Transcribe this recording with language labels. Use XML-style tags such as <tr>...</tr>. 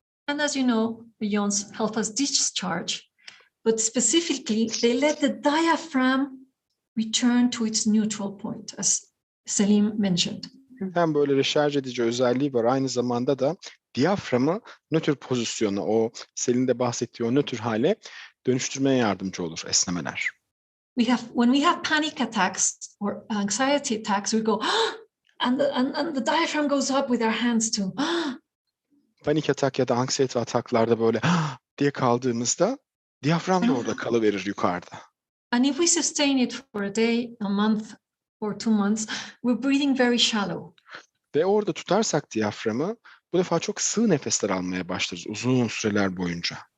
<en>And as you know, the yawns help us discharge. But specifically, they let the diaphragm return to its neutral point, as Selim mentioned.</en> <tr>Hem böyle reşarj edici özelliği var. Aynı zamanda da diyaframı nötr pozisyonu, o Selin'in de bahsettiği o nötr hale dönüştürmeye yardımcı olur esnemeler.</tr> <en>When we have panic attacks or anxiety attacks, we go and the diaphragm goes up with our hands too.</en> <tr>Panik atak ya da anksiyete ataklarda böyle diye kaldığımızda diyafram da orada kalıverir yukarıda.</tr> <en>And if we sustain it for a day, a month or 2 months, we're breathing very shallow.</en> <tr>Ve orada tutarsak diyaframı bu defa çok sığ nefesler almaya başlarız uzun süreler boyunca.</tr>